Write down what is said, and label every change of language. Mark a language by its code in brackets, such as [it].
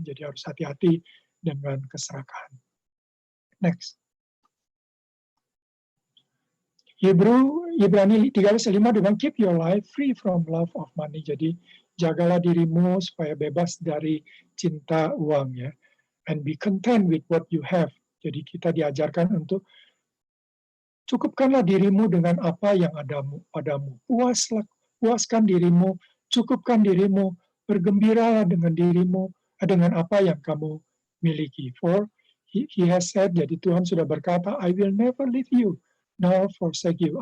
[id] Jadi harus hati-hati dengan keserakahan. Next. [en] Ibrani 13:5 dengan keep your life free from love of money. [id] Jadi jagalah dirimu supaya bebas dari cinta uang ya. [en] And be content with what you have. [id] Jadi kita diajarkan untuk cukupkanlah dirimu dengan apa yang ada padamu. Puaskan dirimu, cukupkan dirimu, bergembiralah dengan dirimu, dengan apa yang kamu miliki. [en] For he has said, [id] jadi Tuhan sudah berkata, [en] I will never leave you, nor forsake you.